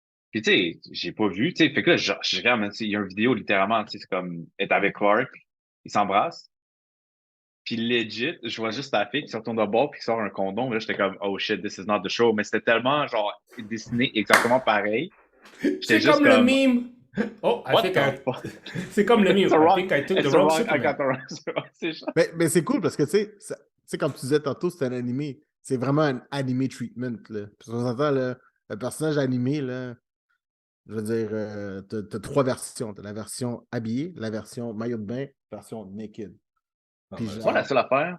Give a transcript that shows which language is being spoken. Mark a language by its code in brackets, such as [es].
[fr] Puis tu sais, j'ai pas vu, tu sais, fait que là, je regarde, il y a une vidéo littéralement, tu sais, c'est comme, elle est avec Clark, ils s'embrassent. Puis legit, je vois juste la fille qui se retourne de bord puis qui sort un condom. Là, j'étais comme, [en] oh shit, this is not the show. [fr] Mais c'était tellement, genre, dessiné exactement pareil. C'est comme le meme. Oh, c'est comme le meme. [en] I think I took the wrong Superman. [fr] Mais c'est cool parce que, tu sais, comme tu disais tantôt, c'est un animé. C'est vraiment un animé treatment, là. Puis on s'entend, le personnage animé, là, je veux dire, t'as 3 versions. T'as la version habillée, la version maillot de bain, la version naked. Puis genre, la seule affaire.